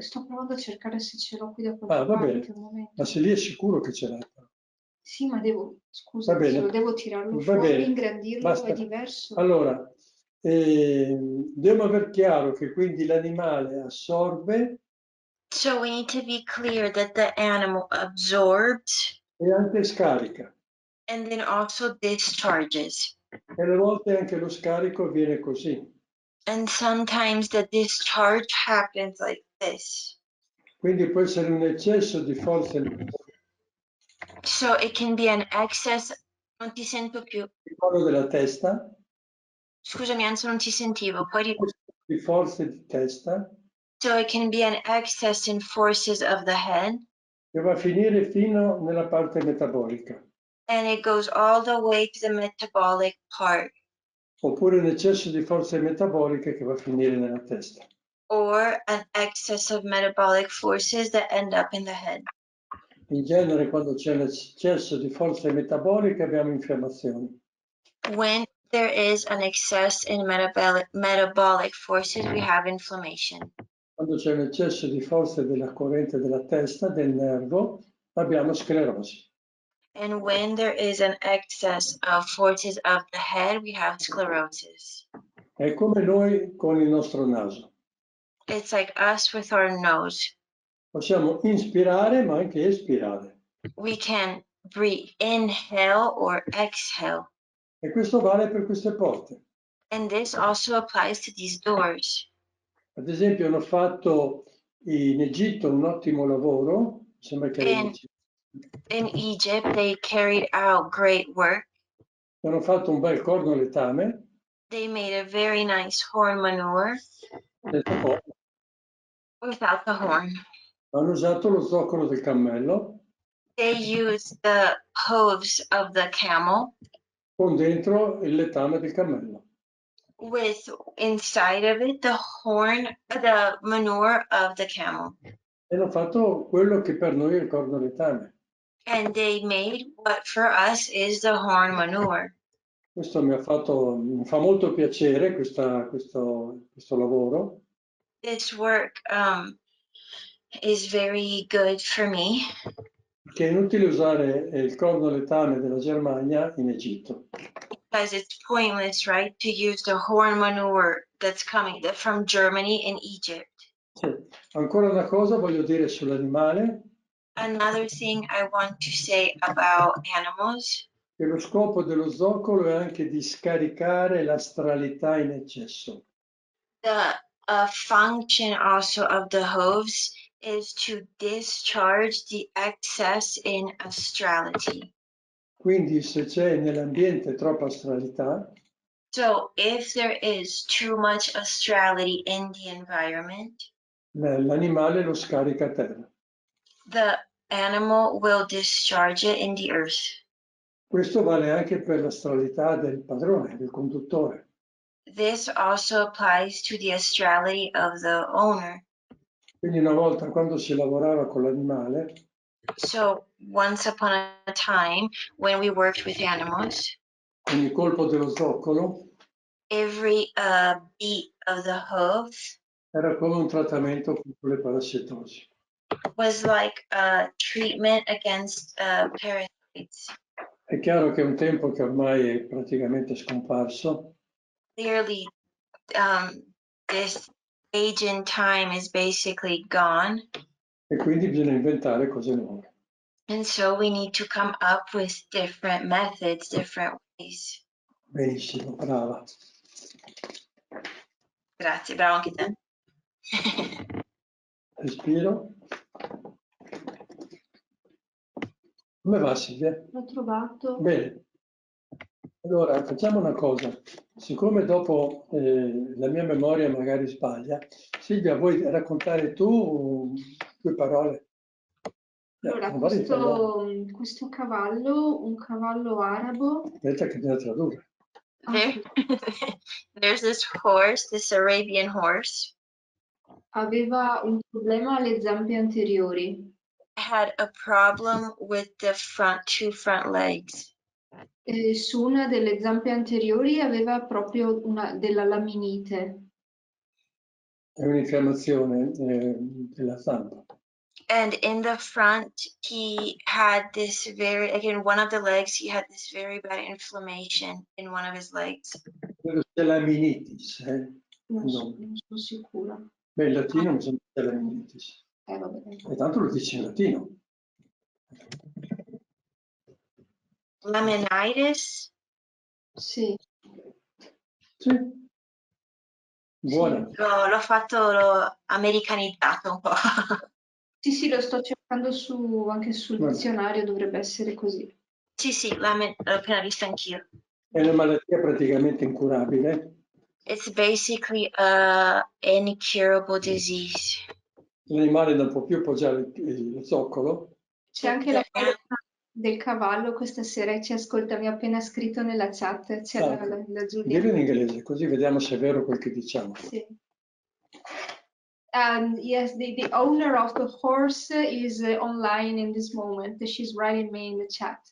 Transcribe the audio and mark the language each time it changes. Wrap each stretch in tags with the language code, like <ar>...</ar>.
<it>Sto provando a cercare se ce l'ho qui da qualche va parte. bene. Un momento. Ma se lì è sicuro che ce l'hai. Sì, ma devo, scusa, Va bene. se lo devo tirarlo Va fuori, bene. ingrandirlo, Basta. è diverso. Allora, dobbiamo aver chiaro che quindi l'animale assorbe.</it> <en>So we need to be clear that the animal absorbs</en> <it>E anche scarica.</it> <en>and then also discharges.</en> <it>E alle volte anche lo scarico avviene così.</it> <en>And sometimes the discharge happens like this.</en> <it>Quindi può essere un eccesso di forze</it> <en>So it can be an excess.</en> <it>Non ti sento più. nel collo della testa, Scusami, Enzo, non ti sentivo. di forze di testa,</it> <en>So it can be an excess in forces of the head,</en> <it>che va a finire fino nella parte metabolica.</it> <en>and it goes all the way to the metabolic part.</en> <it>Oppure un eccesso di forze metaboliche che va a finire nella testa.</it> <en>Or an excess of metabolic forces that end up in the head.</en> <it>In genere quando c'è un eccesso di forze metaboliche abbiamo infiammazioni.</it> <en>When there is an excess in metabolic forces, we have inflammation.</en> <it>Quando c'è un eccesso di forze della corrente della testa, del nervo, abbiamo sclerosi.</it> <en>And when there is an excess of forces of the head, we have sclerosis.</en> <it>È come noi con il nostro naso.</it> <en>It's like us with our nose.</en> <it>Possiamo inspirare ma anche espirare.</it> <en>We can breathe, inhale or exhale.</en> <it>E questo vale per queste porte.</it> <en>And this also applies to these doors.</en> <it>Ad esempio hanno fatto in Egitto un ottimo lavoro, sembra che</it> <en>In Egypt, they carried out great work.</en> <it>hanno fatto un bel corno letame,</it> <en>They made a very nice horn manure without the horn.</en> <it>Hanno usato lo zoccolo del cammello</it> <en>They used the hooves of the camel</en> <it>con dentro il letame del cammello.</it> <en>with inside of it the manure of the camel.</en> <it>E hanno fatto quello che per noi è il corno letame.</it> <en>And they made what for us is the horn manure.</en> <it>Questo mi fa molto piacere questo lavoro,</it> <en>This work is very good for me</en> <it>perché è inutile usare il corno letame della Germania in Egitto.</it> <en>because it's pointless, right, to use the horn manure that's coming from Germany and Egypt.</en> <it>Sì. Ancora una cosa voglio dire sull'animale,</it> <en>Another thing I want to say about animals,</en> <it>che lo scopo dello zoccolo è anche di scaricare l'astralità in eccesso.</it> <en>the function also of the hooves is to discharge the excess in astrality.</en> <it>Quindi se c'è nell'ambiente troppa astralità,</it> <en>So if there is too much astrality in the environment,</en> <it>l'animale lo scarica a terra.</it> <en>the animal will discharge it in the earth.</en> <it>Questo vale anche per l'astralità del padrone, del conduttore.</it> <en>This also applies to the astrality of the owner.</en> <it>Quindi una volta quando si lavorava con l'animale,</it> <en>So once upon a time, when we worked with animals,</en> <it>con il colpo dello zoccolo,</it> <en>every beat of the hoof</en> <it>era come un trattamento contro le parassitosi.</it> <en>was like a treatment against parasites.</en> <it>È chiaro che è un tempo che ormai è praticamente scomparso,</it> <en>Clearly, this age in time is basically gone.</en> <it>e quindi bisogna inventare cose nuove.</it> <en>And so we need to come up with different methods, different ways.</en> <it>Benissimo, brava. Grazie, bravo anche te. Respiro. Come va Silvia? L'ho trovato. Bene. Allora, facciamo una cosa. Siccome dopo la mia memoria magari sbaglia, Silvia, vuoi raccontare tu 2 parole? Allora, Non vale italiano. questo cavallo, un cavallo arabo, Aspetta che bisogna tradurre.</it> <en>There, there's this horse, this Arabian horse,</en> <it>aveva un problema alle zampe anteriori.</it> <en>had a problem with the two front legs.</en> <it>Su una delle zampe anteriori aveva proprio della laminite. È un'infiammazione della zampa.</it> <en>And in the front, he had this like in one of the legs, he had this very bad inflammation in one of his legs.</en> <it>Credo sia laminitis. Non sono sicura. Beh, in latino mi sembra sia laminitis. Vabbè. E tanto lo dice in latino. Laminitis? Sì. Sì. Buona. Sì. L'ho americanizzato un po'. Sì, lo sto cercando anche sul dizionario, dovrebbe essere così. Sì, l'ho appena visto anch'io. È una malattia praticamente incurabile.</it> <en>It's basically a incurable disease.</en> <it>L'animale non può più appoggiare il zoccolo. C'è anche la foto del cavallo questa sera e ci ascolta, mi ha appena scritto nella chat, c'era la Giulia. Dillo in inglese, così vediamo se è vero quel che diciamo. Sì.</it> <en>Yes, the owner of the horse is online in this moment. She's writing me in the chat.</en>